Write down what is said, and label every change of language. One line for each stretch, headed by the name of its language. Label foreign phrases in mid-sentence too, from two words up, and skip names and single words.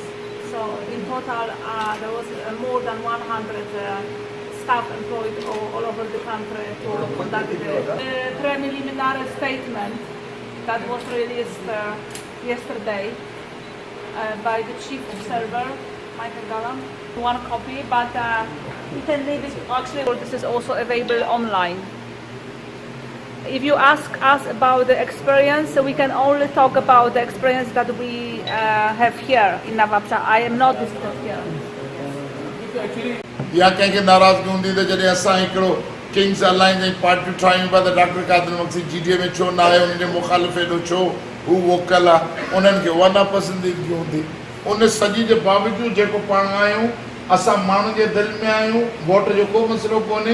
English: So in total, there was more than 100 staff employed all over the country to conduct the preliminary statement that was released yesterday by the chief observer, Michael Gallam. One copy, but you can leave it. Actually, this is also available online. If you ask us about the experience, we can only talk about the experience that we have here in Nawabshah. I am not visited here.
Sindhi: या कंहिंखे नाराज़गी हूंदी त जॾहिं असां हिकिड़ो किंग्स अलायंस जी पार्टी ठाहियूं पिया त डॉक्टर कादर मक्सी जीडीए में छो न आहे, उनजे मुखालिफ़ एॾो छो हू वोकल आहे, उन्हनि खे वॾा पसंदीदगी हूंदी। उन सॼी जे बावजूदि जेको पाण आहियूं असां माण्हुनि जे दिलि में आहियूं, वोट जो को मसइलो कोन्हे।